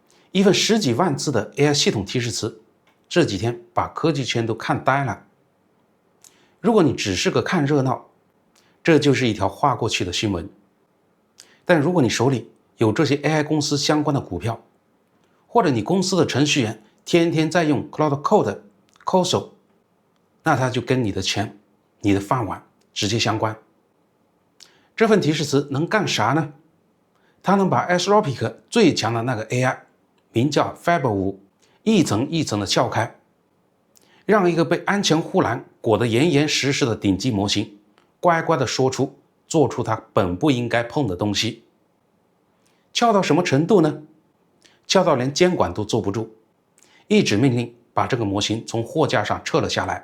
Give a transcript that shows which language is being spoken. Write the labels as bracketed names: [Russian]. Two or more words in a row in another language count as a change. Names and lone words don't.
[Chinese] 一份10幾萬字的 AI 系統提示詞，這幾天把科技圈都看呆了。如果你只是個看熱鬧，這就是一條劃過去的新聞。但如果你手裡有這些 AI 公司相關的股票，或者你公司的程序員天天在用 Cloud Code、Coso， 那它就跟你的錢、你的飯碗直接相關。這份提示詞能幹啥呢？它能把 Anthropic 最強的那個 AI， 名叫 Fab5，一層一層的撬開，讓一個被安全護欄裹得嚴嚴實實的頂級模型乖乖的做出它本不應該碰的東西。撬到什麼程度呢？撬到連監管都坐不住，一纸命令把這個模型從貨架上撤了下來。